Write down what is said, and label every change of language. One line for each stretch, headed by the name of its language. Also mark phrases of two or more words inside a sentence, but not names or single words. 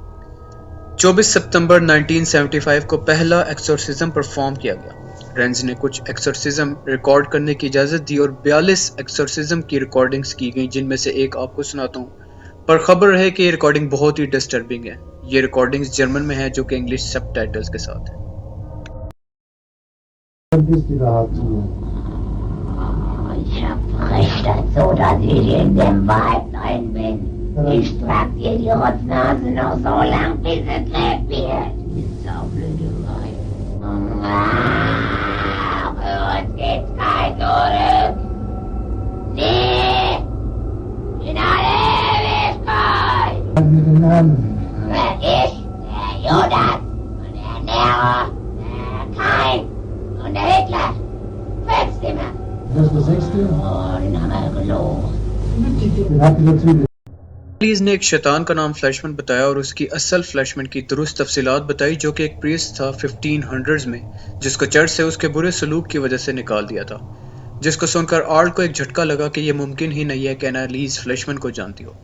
Hindi: 24 सितंबर 1975 को पहला
English: exorcism perform
Hindi: किया गया। रेंज ने कुछ एक्सोर्सिज्म रिकॉर्ड करने की इजाज़त दी और 42 एक्सोर्सिज्म की रिकॉर्डिंग्स की गई, जिनमें से एक आपको सुनाता हूँ। पर खबर है कि ये रिकॉर्डिंग बहुत ही डिस्टर्बिंग है। ये रिकॉर्डिंग्स जर्मन में है जो कि
English: English subtitles
Hindi: के साथ है।
German: Ich hab dazu, dass ich in dem Wald drin bin. Ich trag dir die Rotznase noch so lang, bis es lebt wird. Ist auch Blödelei. Für uns gibt's kein Zurück. Nee, in alle Ewigkeit. Ich, der Judas und der Nero, der Kain und der Hitler. Fünfte Mal.
Hindi: एनालीज ने एक शैतान का नाम फ्लैशमैन बताया और उसकी असल फ्लैशमैन की दुरुस्त तफसीलात बताई, जो कि एक प्रियस्ट था 1500s में, जिसको चर्च से उसके बुरे सलूक की वजह से निकाल दिया था। जिसको सुनकर आर्ल को एक झटका लगा कि यह मुमकिन ही नहीं है कि एनालीज फ्लैशमैन को जानती हो।